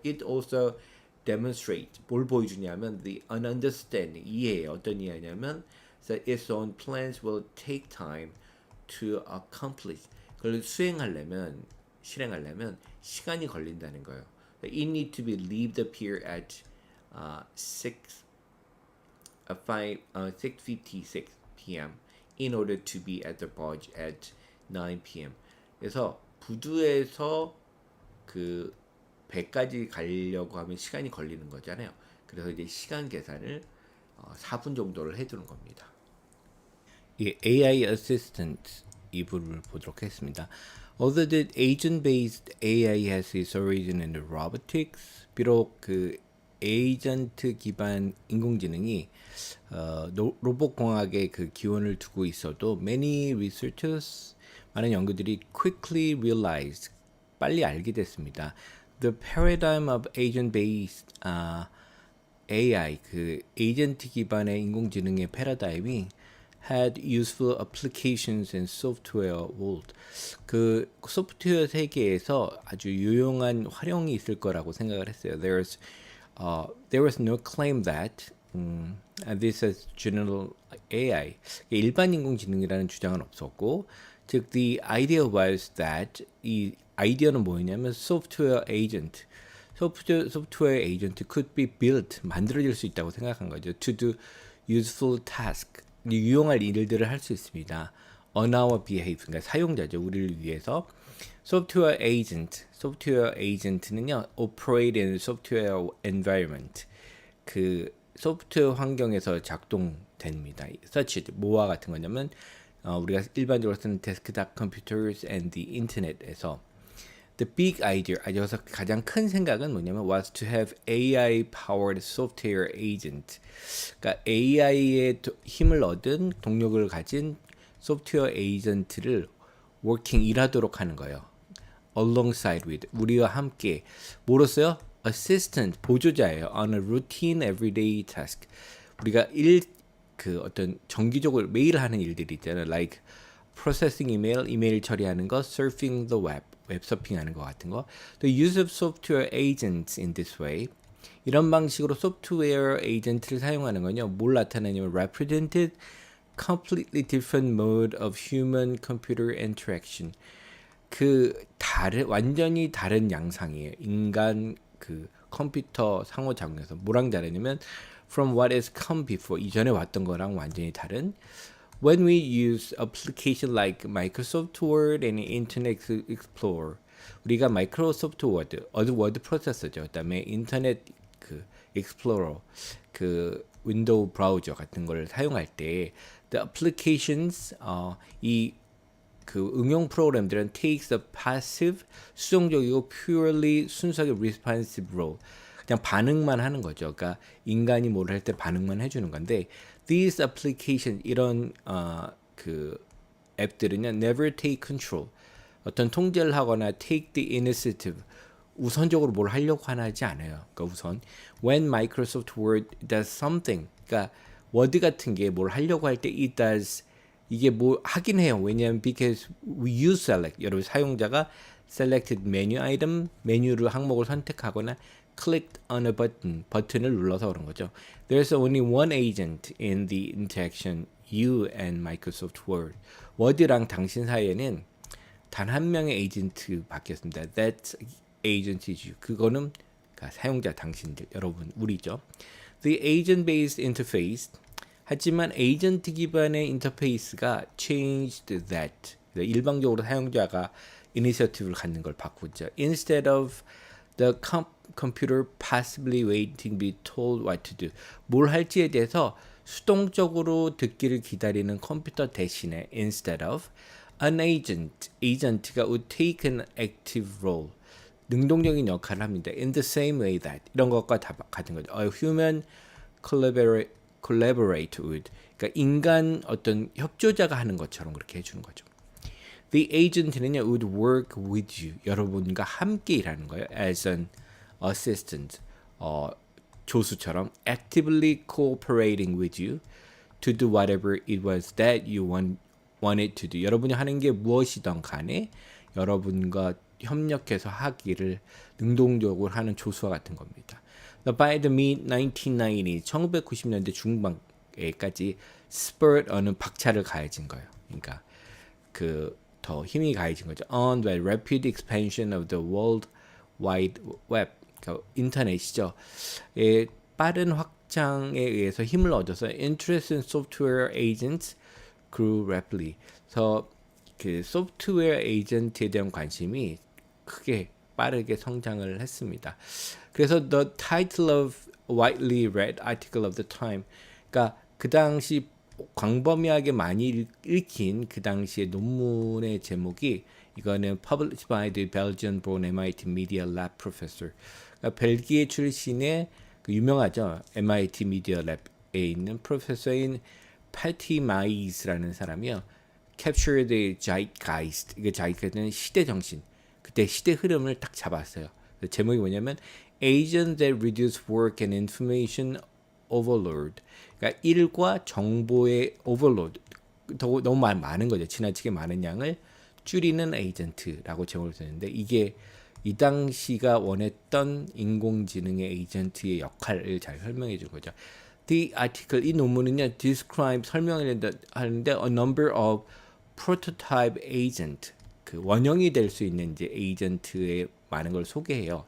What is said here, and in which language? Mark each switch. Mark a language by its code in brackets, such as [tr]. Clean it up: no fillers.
[en] It also demonstrates [ko] 뭘 보여주냐면 [en] the understanding [ko] 이해 어떤 이해냐면 [en] that its own plans will take time to accomplish. [ko] 그걸 실행하려면 시간이 걸린다는 거예요. [en] It need to be leave the pier at 6:56 p.m. in order to be at the barge at 9 p.m. [ko] 그래서 부두에서 그 배까지 가려고 하면 시간이 걸리는 거잖아요. 그래서 이제 시간 계산을 4분 정도를 해두는 겁니다. 이 AI Assistant 이 부분을 보도록 하겠습니다. [en] Although the agent-based AI has its origin in the robotics, [ko] 비록 그 에이전트 기반 인공지능이 로봇 공학에 그 기원을 두고 있어도 [en] many researchers [ko] 많은 연구들이 [en] quickly realized [ko] 빨리 알게 됐습니다. [en] The paradigm of agent-based AI [ko] 그 에이전트 기반의 인공지능의 패러다임이 [en] had useful applications in software world. [ko] 그 소프트웨어 세계에서 아주 유용한 활용이 있을 거라고 생각을 했어요. [en] There was no claim that this is general AI. [ko] 일반 인공지능이라는 주장은 없었고, 즉 [en] the idea was that [ko] 이 아이디어는 뭐였냐면 [en] software agent. [ko] 소프트웨어 에이전트 [en] could be built [ko] 만들어질 수 있다고 생각한 거죠. [en] To do useful task. [ko] 유용할 일들을 할 수 있습니다. [en] On our behalf, [ko] 그러니까 사용자죠. 우리를 위해서. 소프트웨어 에이전트는요, [en] operate in software environment. [ko] 그 소프트웨어 환경에서 작동됩니다. [en] such [ko] 뭐와 같은 거냐면 우리가 일반적으로 쓰는 데스크탑 컴퓨터스 [en] and the internet [ko] 에서 [en] The big idea, [ko] 여기서 가장 큰 생각은 뭐냐면 [en] was to have AI-powered software agent. [ko] 그러니까 AI의 힘을 얻은 동력을 가진 소프트웨어 에이전트를 [en] working [ko] 일하도록 하는 거예요. [en] Alongside with [ko] 우리와 함께 뭐로써요? [en] Assistant [ko] 보조자예요. [en] On a routine everyday task. [ko] 우리가 그 어떤 정기적으로 매일 하는 일들이 있잖아요. [en] Like processing [ko] 이메일 처리하는 거, [en] surfing the web. [ko] 웹서핑하는 것 같은 거. [en] The use of software agents in this way. [ko] 이런 방식으로 소프트웨어 에이전트를 사용하는 건요. 뭘 나타내냐면 [en] represented completely different mode of human computer interaction. [ko] 그 완전히 다른 양상이에요. 인간 그 컴퓨터 상호작용에서 뭐랑 다르냐면 [en] from what has come before [ko] 이전에 왔던 거랑 완전히 다른 [en] When we use application like Microsoft Word and Internet Explorer, [ko] 우리가 마이크로소프트 워드 프로세서죠. 그다음에 인터넷 그 익스플로러, 그 윈도우 브라우저 같은 걸 사용할 때, [en] the applications [ko] 이 그 응용 프로그램들은 [en] takes a passive, [ko] 수동적이고 [en] purely [ko] 순수하게 [en] responsive role. [ko] 그냥 반응만 하는 거죠. 그러니까 인간이 뭘 할 때 반응만 해주는 건데 [en] these applications [ko] 이런 그 앱들은요 [en] never take control [ko] 어떤 통제를 하거나 [en] take the initiative [ko] 우선적으로 뭘 하려고 하지 않아요. 그러니까 우선 [en] when Microsoft Word does something [ko] 그러니까 워드 같은 게 뭘 하려고 할 때 [en] it does [ko] 이게 뭐 하긴 해요. 왜냐하면 [en] because we use select [ko] 여러분 사용자가 [en] selected menu item [ko] 메뉴를 항목을 선택하거나 [en] clicked on a button [ko] 버튼을 눌러서 그런 거죠. [en] There's only one agent in the interaction you and Microsoft Word. [ko] 워드랑 당신 사이에는 단 한 명의 에이전트 바뀌었습니다. [en] That agent is you. [ko] 그거는 그러니까 사용자 당신들 여러분 우리죠. [en] The agent-based interface [ko] 하지만 에이전트 기반의 인터페이스가 [en] changed that. [ko] 일방적으로 사용자가 이니셔티브를 갖는 걸 바꾸죠. [en] Instead of the computer passively waiting to be told what to do. [ko] 뭘 할지에 대해서 수동적으로 듣기를 기다리는 컴퓨터 대신에 [en] instead of an agent가 would take an active role. [ko] 능동적인 역할을 합니다. [en] In the same way that [ko] 이런 것과 다 같은 거죠. [en] A human collaborate with [ko] 그러니까 인간 어떤 협조자가 하는 것처럼 그렇게 해주는 거죠. [en] The agent는요 would work with you [ko] 여러분과 함께 일하는 거예요. [en] As an assistant [ko] 조수처럼 [en] actively cooperating with you to do whatever it was that you want it to do. [ko] 여러분이 하는 게 무엇이든 간에 여러분과 협력해서 하기를 능동적으로 하는 조수와 같은 겁니다. [en] By the mid-1990s, [ko] 1990년대 중반에까지 [en] spurred on [ko] 은 박차를 가해진 거예요. 그러니까 그 더 힘이 가해진 거죠. [en] On the rapid expansion of the World Wide Web, [ko] 그러니까 인터넷이죠. 빠른 확장에 의해서 힘을 얻어서 [en] interest in software agents grew rapidly. [ko] 그래서 그 소프트웨어 에이전트에 대한 관심이 크게 빠르게 성장을 했습니다. [en] 그래서 the title of widely read article of the time, [ko] 그러니까 그 당시 광범위하게 많이 읽힌 그 당시의 논문의 제목이 이거는 [en] published by the Belgian-born MIT Media Lab professor. [ko] 그러니까 벨기에 출신의 그 유명하죠. MIT Media Lab에 있는 프로페서인 패티 마이스라는 사람이요. [en] Capture the Zeitgeist. [ko] 이게 zeitgeist는 시대 정신. 그때 시대 흐름을 딱 잡았어요. 제목이 뭐냐면 [en] Agents that reduce work and information overload. [ko] 그러니까 일과 정보의 overload. 너무 많은 거죠. 지나치게 많은 양을 줄이는 에이전트라고 제목을 썼는데 이게 이 당시가 원했던 인공지능의 에이전트의 역할을 잘 설명해 준 거죠. [en] The article, [ko] 이 논문은요, [en] describe, [ko] 설명을 하는데 [en] a number of prototype agent, [ko] 그 원형이 될 수 있는 이제 에이전트의 많은 걸 소개해요.